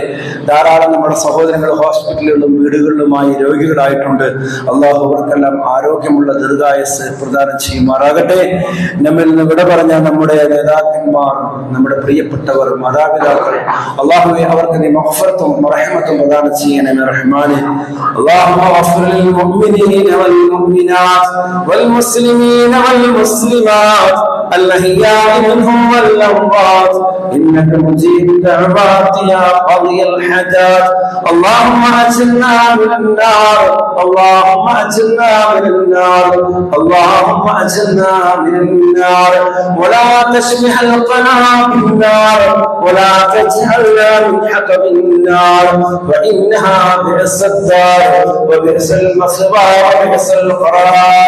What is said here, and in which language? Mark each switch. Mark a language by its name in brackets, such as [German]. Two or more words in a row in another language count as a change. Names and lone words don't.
[Malayalam] ധാരാളം നമ്മുടെ സഹോദരങ്ങൾ ഹോസ്പിറ്റലുകളിലും വീടുകളിലുമായി രോഗികളായിട്ടുണ്ട്. അള്ളാഹു അവർക്കെല്ലാം ആരോഗ്യമുള്ള ദീർഘായുസ്സ് പ്രദാനം ചെയ്യുമാറാകട്ടെ. നമ്മിൽ നിന്ന് വിട പറഞ്ഞ നമ്മുടെ നേതാക്കന്മാർ, നമ്മുടെ പ്രിയപ്പെട്ടവർ, മാതാപിതാക്കൾ, അള്ളാഹുവെ അവർക്ക് നീ മഗ്ഫിറത്തും റഹ്മത്തും പ്രദാനം ചെയ്യണമേ റഹ്മാനേ. [Arabic] اللهم اغفر للمؤمنين والمؤمنات والمسلمين والمسلمات الأحياء منهم والأموات إنك مجيب الدعوات يا قاضي الحاجات. اللهم أجرنا من النار، اللهم أجرنا من النار، اللهم أجرنا من النار، ولا تشبه القنا بالنار، ولا تجعلنا من حطب النار، فإنها بئس الدار وبئس المثوى وبئس القرار.